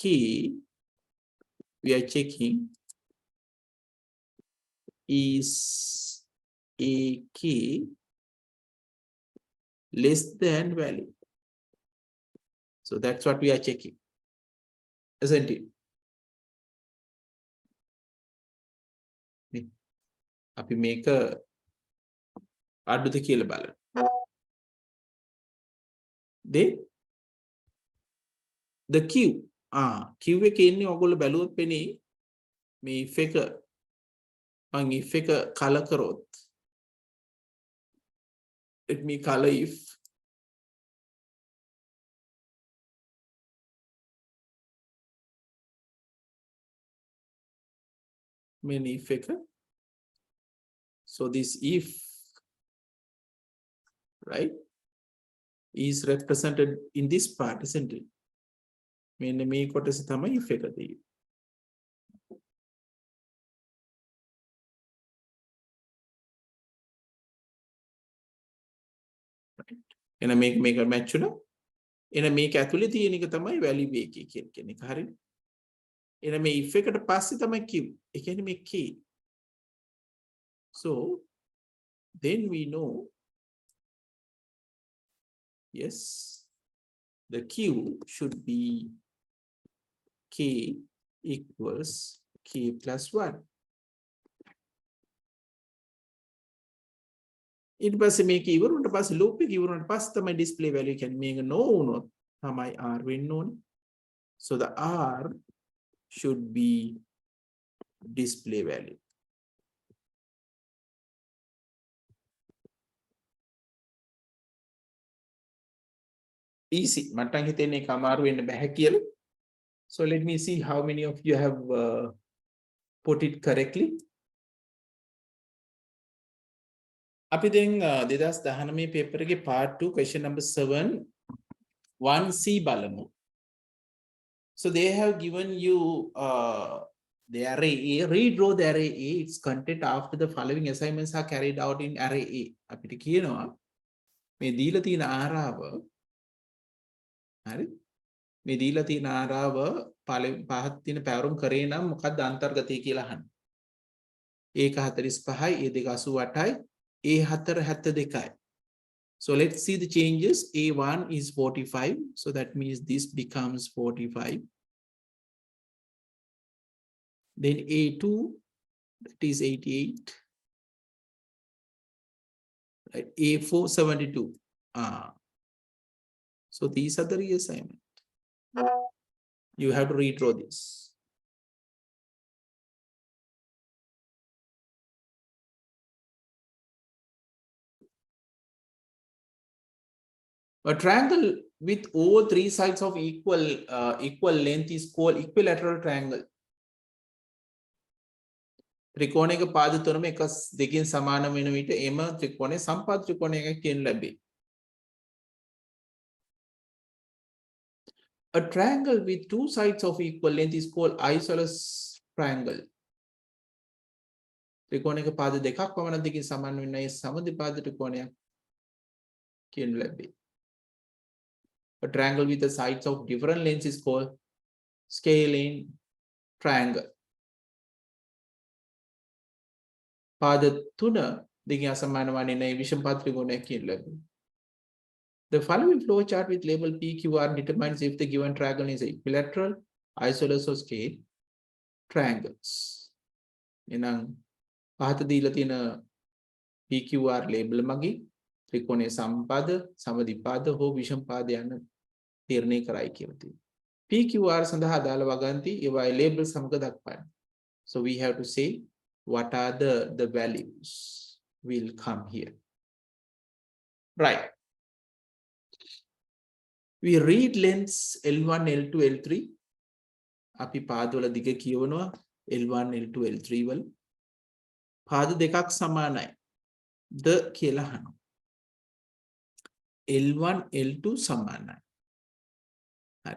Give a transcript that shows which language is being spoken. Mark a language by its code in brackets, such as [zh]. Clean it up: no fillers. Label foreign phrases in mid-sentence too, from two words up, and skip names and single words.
[en] We are checking is AK less than value. So that's what we are checking, isn't it? [si] අපි මේක අඩුද කියලා බලන්න. [en] The Q. [si] Q එකේ ඉන්නේ ඔයගොල්ලෝ බැලුවොත් පෙනේ මේ if එක මම if එක color කරොත්. [en] Let me color if. [si] මේ if එක. [en] So this if, right, is represented in this part, isn't it? [si] මෙන්න මේ කොටස තමයි if එක තියෙන්නේ. එන මේක match උනා. එන මේක ඇතුලේ තියෙන එක තමයි value එකේ කියන එක. හරිද? එන මේ if එකට පස්සේ තමයි Q. ඒ කියන්නේ මේ K. [en] So then we know, yes, the Q should be K equals K plus 1. [si] ඊට පස්සේ මේක ඉවරුනට පස්සේ loop එක ඉවරුනට පස්සේ තමයි [en] display value [si] කියන්නේ මේක no වුණොත් තමයි R වෙන්න ඕනේ. [en] So the R should be display value. Easy. මට හිතෙන්නේ ඒක අමාරු වෙන්න බෑ කියලා. So let me see how many of you have put it correctly. [si] අපි දැන් 2019 paper එකේ [en] part 2 question number 7 1C [si] බලමු. [en] So they have given you the array A. Redraw the array A. Its content after the following assignments are carried out in array A. [si] අපිට කියනවා මේ දීලා තියෙන ආරාව හරි මේ දීලා තියෙන ආරාව පහක් තියෙන පැවරුම් කරේ නම් මොකක්ද අන්තර්ගතය කියලා අහන්න. ඒක 45යි ඒ දෙක 88යි ඒ 4 72යි. [en] So let's see the changes. A1 is 45, so that means this becomes 45. Then A2, that is 88. Right. A4 72. So these are the reassignment. You have to redraw this. A triangle with all three sides of equal length is called equilateral triangle. [si] ත්‍රිකෝණයක පාද තුනම එක දෙකෙන් සමාන වෙන විට එම ත්‍රිකෝණය සම්පාද ත්‍රිකෝණයක් කියන ලැබේ. [en] A triangle with two sides of equal length is called isosceles triangle. [si] ත්‍රිකෝණයක පාද දෙකක් පමණ දෙකෙන් සමාන වෙන ඒ සමද්විපාද ත්‍රිකෝණයක් කියන ලැබේ. [en] A triangle with the sides of different lengths is called scalene triangle. [si] පාද තුන දෙකෙන් අසමාන වන්නේ නැහැ විෂම පාද ත්‍රිකෝණයක් කියන ලැබේ. [en] The following flow chart with label PQR determines if the given triangle is equilateral, isosceles or scale triangles. [si] එහෙනම් පහත දීලා තියෙන PQR label මගින් ත්‍රිකෝණයේ සම්පාද, සමද්විපාද හෝ විෂම පාද යන තීරණය කරයි කියලා තියෙනවා. PQR සඳහා අදාළ වගන්ති ඒවායි label සමග දක්වන්න. [en] So we have to say what are the values will come here. Right. We read lengths L1, L2, L3. [si] අපි පාදවල දිග කියවනවා L1, L2, L3 වල. පාද දෙකක් සමානයි. ද කියලා අහනවා. L1 L2 සමානයි. හරි.